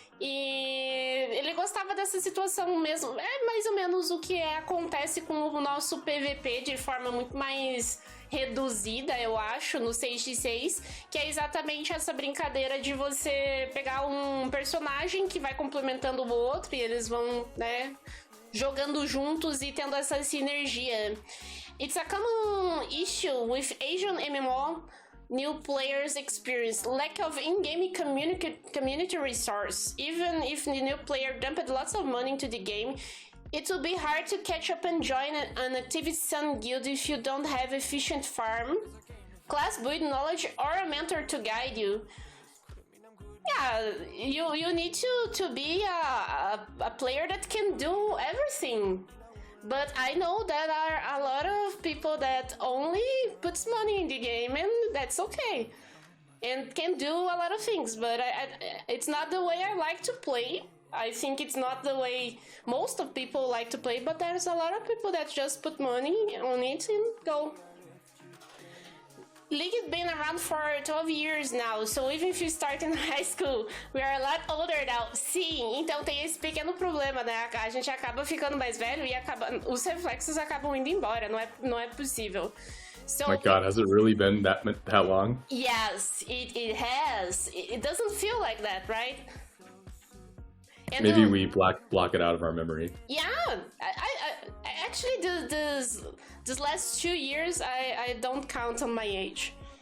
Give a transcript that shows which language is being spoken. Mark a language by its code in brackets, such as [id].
[pt] E ele gostava dessa situação mesmo. É mais ou menos o que acontece com o nosso PVP de forma muito mais reduzida, eu acho, no 6x6, que é exatamente essa brincadeira de você pegar um personagem que vai complementando o outro e eles vão, né, jogando juntos e tendo essa sinergia. [en] It's a common issue with Asian MMO new players experience lack of in-game community resource. Even if the new player dumped lots of money into the game, it will be hard to catch up and join an active Sun guild if you don't have efficient farm, class build knowledge, or a mentor to guide you. Yeah, you need to be a player that can do everything. But I know there are a lot of people that only puts money in the game, and that's okay. And can do a lot of things, but it's not the way I like to play. I think it's not the way most of people like to play, but there's a lot of people that just put money on it and go. League has been around for 12 years now, so even if you start in high school, we are a lot older now. [pt] Sim, então tem esse pequeno problema, né? A gente acaba ficando mais velho e os reflexos acabam indo embora, não é possível. [en] So, my God, has it really been that long? Yes, it has. It doesn't feel like that, right? And maybe we block it out of our memory. Yeah, I actually this last 2 years I don't count on my age.